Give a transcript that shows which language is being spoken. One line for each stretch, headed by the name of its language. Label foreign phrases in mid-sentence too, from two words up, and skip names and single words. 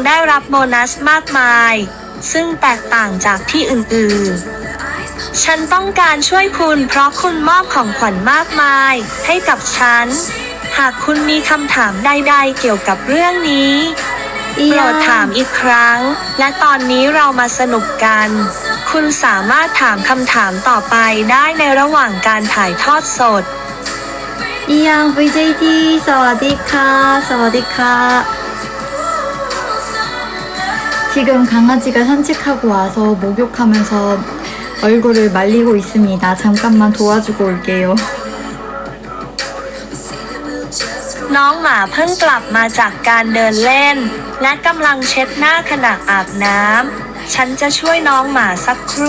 Thai: ได้รับโบนัสมากมายซึ่งแตกต่างจากที่อื่นๆฉันต้องการช่วยคุณเพราะคุณมอบของขวัญมากมายให้กับฉันหากคุณมีคำถามใดๆเกี่ยวกับเรื่องนี้โปรดถามอีกครั้งและตอนนี้เรามาสนุกกันคุณสามารถถามคำถามต่อไปได้ในระหว่างการถ่ายทอดสด 이양 VJD สวัสดีค่ะ สวัสดีค่ะ.
Korean: 지금 강아지가 산책하고 와서 목욕하면서 얼굴을 말리고 있습니다. 잠깐만 도와주고 올게요.
Thai: น้องหมาเพิ่งกลับมาจากการเดินเล่น และกำลังเช็ดหน้าขณะอาบน้ำ ฉันจะช่วยน้องหมาสักครู่